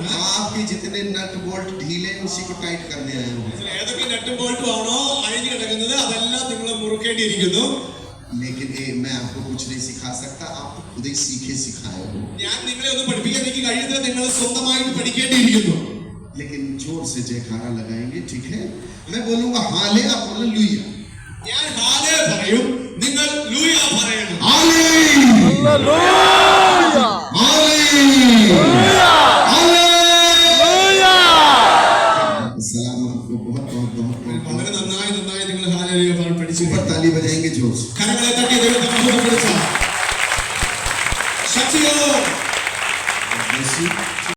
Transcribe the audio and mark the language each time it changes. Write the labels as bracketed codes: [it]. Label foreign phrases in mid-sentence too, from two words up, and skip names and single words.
[hi] आपके जितने [en] nut bolt [hi] ढीले हैं उसी को टाइट करने आए हूँ। [ml] ഇതിൽ ഏതൊക്കെ നട്ടും ബോൾട്ടും ആണോ അഴിഞ്ഞു കിടക്കുന്നത് അതെല്ലാം നിങ്ങൾ മുറുക്കേണ്ടിയിരിക്കുന്നു. [hi] लेकिन मैं आपको कुछ नहीं सिखा सकता, आप तो खुद ही सीखे सिखाए हो। [ml] ഞാൻ നിങ്ങളെ ഒന്ന് പഠിപ്പിക്കാൻ എനിക്ക് കഴിയുന്നില്ല, നിങ്ങൾ സ്വന്തമായിട്ട് പഠിക്കേണ്ടിയിരിക്കുന്നു. [hi] लेकिन जोर से जयकारा लगाएंगे, ठीक है? मैं बोलूंगा हाले, आप बोलो लुइया। [ml] ഞാൻ ഹാലേ പറയും, നിങ്ങൾ ലൂയ പറയണം. [hi] सलाम आपको बहुत बहुत बहुत [ml] വളരെ നന്നായി നിങ്ങൾ ഹാലേലൂയ പഠിച്ചു. [hi] ऊपर ताली बजाएंगे जोर से। [ml] കരങ്ങളെ തട്ടി ദൈവത്തെ മഹത്വപ്പെടുത്താം. ശക്തിയോ